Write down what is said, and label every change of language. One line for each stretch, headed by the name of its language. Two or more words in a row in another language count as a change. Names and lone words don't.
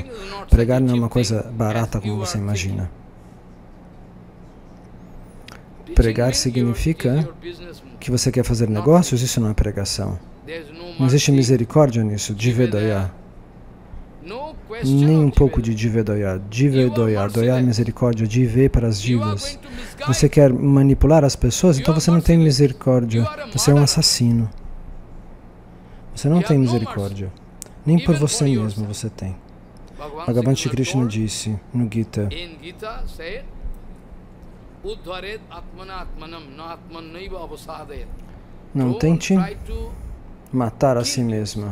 Portuguese: Pregar não é uma coisa barata como você imagina. Pregar significa que você quer fazer negócios, isso não é pregação. Não existe misericórdia nisso, Jivedaya. Nem um pouco de Jivedaya. Jivedaya, doya misericórdia, Jive para as divas. Você quer manipular as pessoas, então você não tem misericórdia. Você é um assassino. Você não tem misericórdia. Nem por você mesmo você tem. Bhagavan Shri Krishna disse no Gita, Não tente matar a si mesma.